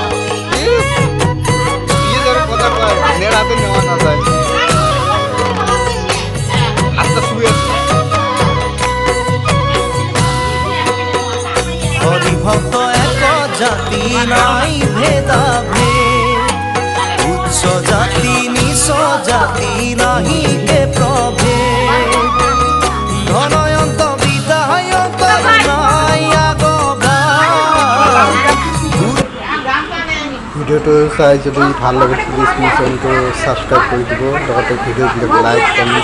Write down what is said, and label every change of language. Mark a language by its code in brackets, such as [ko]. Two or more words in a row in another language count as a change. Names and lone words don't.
[bn] কথা কয় নেড়াতে নেওয়া না যায় আস্তে শুয়ে হরিভক্ত এক জাতি নাই ভেদা ভেদ উচ্চ জাতি নিচ জাতি নাহি কে প্ৰভেদ ধনয়ন্ত বিদায়ক নাই [as] ভিডিওটো চাই যদি ভাল লাগে প্লিজ মোৰ চেনেলটো ছাবস্ক্ৰাইব কৰি দিব লগতে ভিডিঅ'বিলাক [en] like comment